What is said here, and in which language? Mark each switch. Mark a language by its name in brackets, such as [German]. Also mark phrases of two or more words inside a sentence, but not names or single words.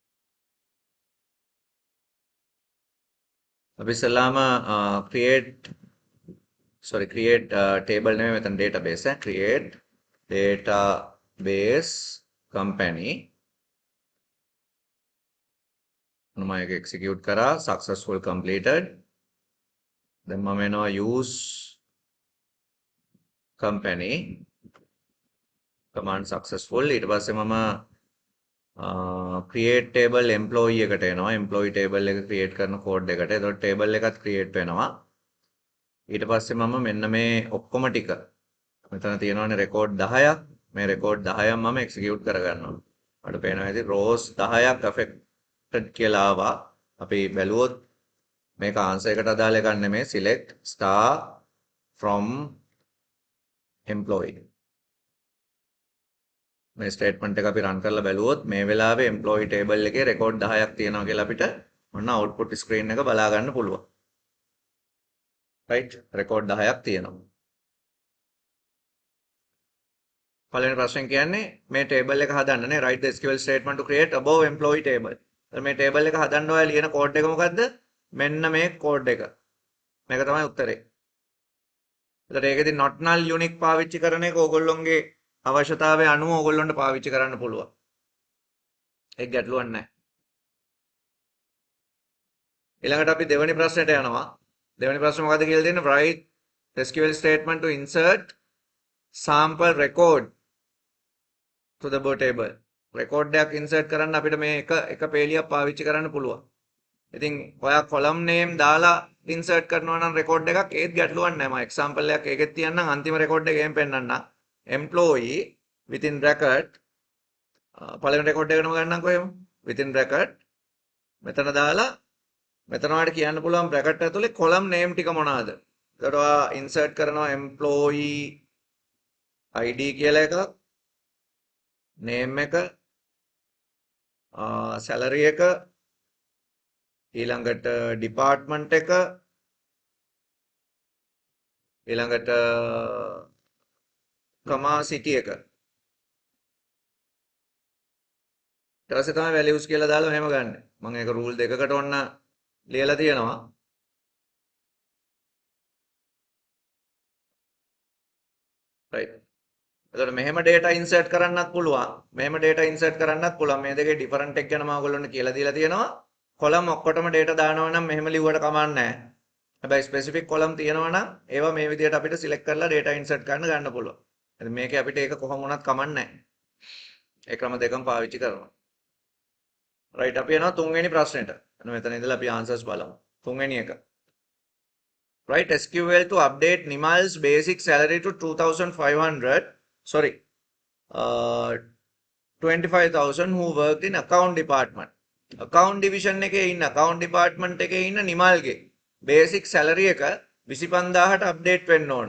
[Sinhala] අපි ඉස්සෙල්ලාම [English] create table [Sinhala] නෙමෙයි මෙතන [English] database create database company [Sinhala] මම ඒක execute කරා [English] successful completed then [Sinhala] මම එනවා [English] use company command successful [Sinhala] ඊට පස්සේ මම [English] create table employee [Sinhala] එකට එනවා [English] employee table [Sinhala] එක create කරන code එකට එතකොට table එකත් create වෙනවා ඊට පස්සේ මම මෙන්න මේ ඔක්කොම ටික මෙතන තියෙනවානේ record 10ක් මේ record 10ක් මම execute කරගන්නවා මට පේනවා ඉතින් rows 10ක් affected කියලා ආවා අපි බැලුවොත් මේක answer එකට අදාළ එකක් නෙමෙයි [English] select star from employee [Sinhala] මේ ස්ටේට්මන්ට් එක අපි රන් කරලා බැලුවොත් මේ වෙලාවේ employee table එකේ record 10ක් තියෙනවා කියලා අපිට ඔන්න [English] output screen [Sinhala] එක බලා ගන්න පුළුවන්. [English] right record [Sinhala] 10ක් තියෙනවා. පළවෙනි ප්‍රශ්නේ කියන්නේ මේ table එක හදන්න නේ [English] write the SQL statement to create above employee table. [Sinhala] මේ table එක හදන්න ඔයා ලියන code එක මොකද්ද? මෙන්න මේ code එක. මේක තමයි උත්තරේ. ඒතර ඒකෙදි [English] not null unique [Sinhala] පාවිච්චි කරන එක ඕගොල්ලොන්ගේ අවශ්‍යතාවය අනුව ඕගොල්ලොන්ට පාවිච්චි කරන්න පුළුවන්. ඒක ගැටලුවක් නැහැ. ඊළඟට අපි දෙවෙනි ප්‍රශ්නෙට යනවා. දෙවෙනි ප්‍රශ්නේ මොකද්ද කියලා දෙන්න [English] write SQL statement to insert sample record to the above table. [Sinhala] record එකක් insert කරන්න අපිට මේ එක පේලියක් පාවිච්චි කරන්න පුළුවන්. ඉතින් ඔයා column name දාලා insert කරනවා නම් record එකක් ඒත් ගැටලුවක් නැහැ. මම example එකක් ඒකෙත් තියන්නම් අන්තිම record එකෙන් පෙන්නන්නම්. [English] employee within bracket [Sinhala] පළවෙනි record එකටම ගන්නම්කො එහෙම [English] within bracket [Sinhala] මෙතන දාලා මෙතන ඔයාලට කියන්න පුළුවන් bracket ඇතුලේ [English] column name [Sinhala] ටික මොනවාද? එතකොට ඔයා insert කරනවා [English] employee id [Sinhala] කියලා එකක් name එක salary එක ඊළඟට department එක ඊළඟට [English] comma city [Sinhala] එක ඊට පස්සේ තමයි values කියලා දාලා මෙහෙම ගන්න. මම ඒක rule දෙකකට ඔන්න ලියලා තියෙනවා. right. එතකොට මෙහෙම [English] data insert [Sinhala] කරන්නත් පුළුවන්. මෙහෙම [English] data insert [Sinhala] කරන්නත් පුළුවන්. මේ දෙකේ different එක ගැන මම ඔයගොල්ලන්ට කියලා දීලා තියෙනවා. column ඔක්කොටම data දානවා නම් මෙහෙම ලිව්වට කමක් නැහැ. හැබැයි [English] specific column [Sinhala] තියෙනවා නම් ඒවා මේ විදිහට අපිට select කරලා [English] data insert [Sinhala] කරන්න ගන්න පුළුවන්. ඉතින් මේකේ අපිට ඒක කොහොම වුණත් කමක් නැහැ. ඒ ක්‍රම දෙකම පාවිච්චි කරනවා. right අපි යනවා තුන්වෙනි ප්‍රශ්නෙට. මෙතන ඉඳලා අපි answers බලමු. තුන්වෙනි එක. [English] write SQL to update Nimal's basic salary to 2500 sorry 25,000 who worked in account department. account division [Sinhala] එකේ ඉන්න [English] account department [Sinhala] එකේ ඉන්න නිමල්ගේ [English] basic salary [Sinhala] එක 25000ට update වෙන්න ඕන.